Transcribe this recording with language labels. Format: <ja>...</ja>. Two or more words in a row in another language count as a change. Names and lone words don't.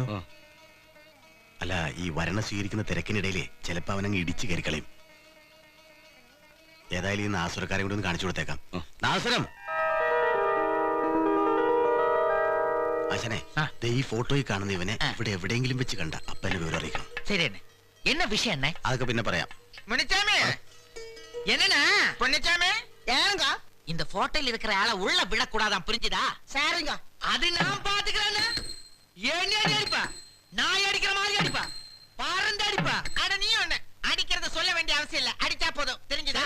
<ml>അല്ല, ഈ വരണ സ്വീകരിക്കുന്ന തിരക്കിനിടയിലെ ചിലപ്പോ അവനങ്ങ് ഇടിച്ചു കയറിക്കളയും. ഏതായാലും ഈ നാസുരക്കാരെ കൂടി ഒന്ന് കാണിച്ചു കൊടുത്തേക്കാം. നാസുരം, ആശനെ, ഈ ഫോട്ടോയിൽ കാണുന്ന ഇവനെ ഇവിടെ എവിടെയെങ്കിലും വെച്ച് കണ്ട അപ്പനെ വിവരം അറിയിക്കണം. ശരി, എന്നെ വിഷയം അതൊക്കെ പിന്നെ പറയാം.</ml> <ta>இந்த போட்டோல இருக்கிற ஆளை உள்ள விடக்கூடாதான், புரிஞ்சுதா? சரிங்க, அது நான் பாத்துக்கிறேன். ஏன் அடிப்பா? நான் அடிக்கிற மாதிரி அடிப்பா, பாரந்த அடிப்பா. அட நீ ஒண்ணு அடிக்கிறத சொல்ல வேண்டிய அவசியம் இல்ல, அடிச்சா போதும், தெரிஞ்சுதா?</ta>